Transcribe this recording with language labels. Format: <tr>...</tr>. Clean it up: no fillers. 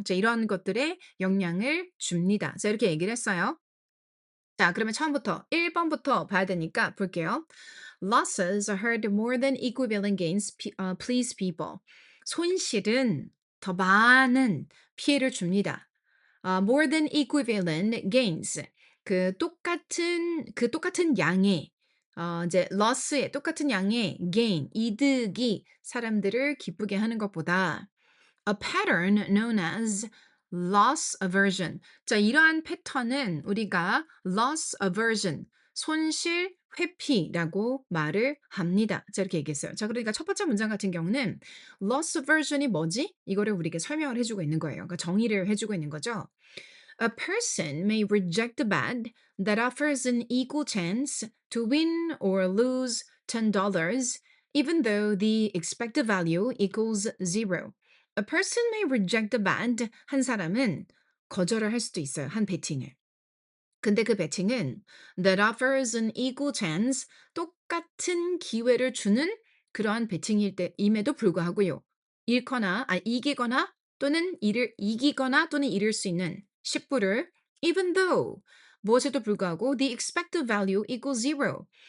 <ko>이제 이런 것들에 영향을 줍니다. 자 이렇게 얘기를 했어요. 자 그러면 처음부터 1 번부터 봐야 되니까 볼게요.</ko> <en>Losses are hurt more than equivalent gains please people.</en> <ko>손실은 더 많은 피해를 줍니다.</ko> <en>more than equivalent gains.</en> <ko>그 똑같은 양의 이제 loss의 똑같은 양의 gain, 이득이 사람들을 기쁘게 하는 것보다</ko> <en>a pattern known as loss aversion.</en> <ko>자, 이러한 패턴은 우리가 loss aversion, 손실 회피라고 말을 합니다. 자, 이렇게 얘기했어요. 자, 그러니까 첫 번째 문장 같은 경우는 loss aversion이 뭐지? 이거를 우리에게 설명을 해주고 있는 거예요. 그러니까 정의를 해주고 있는 거죠.</ko> <en>A person may reject a bet that offers an equal chance to win or lose $10, even though the expected value equals zero. A person may reject a bet.</en> <ko>한 사람은 거절을 할 수도 있어요. 한 베팅을. 근데 그 배팅은</ko> <en>that offers an equal chance,</en> <ko>똑같은 기회를 주는 그러한 배팅일 때임에도 불구하고요. 이기거나 또는 이기거나 또는 잃을 수 있는 10불을 even though 무엇에도 불구하고</ko> <en>the expected value equals zero.</en>